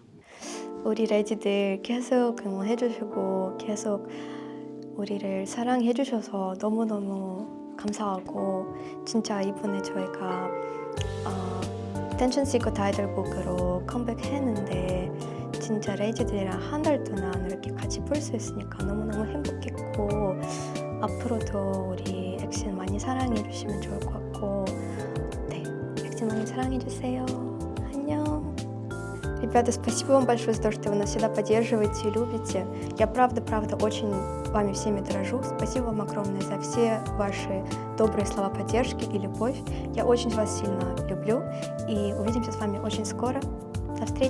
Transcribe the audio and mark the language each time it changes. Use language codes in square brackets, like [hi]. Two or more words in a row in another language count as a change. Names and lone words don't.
[ko] 우리 레지들 계속 응원해주시고 계속 우리를 사랑해주셔서 너무너무 감사하고 진짜 이번에 저희가 텐션 시커 타이틀곡으로 컴백했는데 진짜 레지들이랑 한 달 동안 이렇게 같이 볼 수 있으니까 너무너무 행복했고 앞으로도 우리 액션 많이 사랑해주시면 좋을 것 같고 네, 액션 많이 사랑해주세요. 안녕. [ru] Ребята, спасибо вам большое за то, что вы нас всегда поддерживаете и любите. Я правда очень вами всеми дорожу. Спасибо вам огромное за все ваши добрые слова поддержки и любовь. Я очень вас сильно люблю и увидимся с вами очень скоро.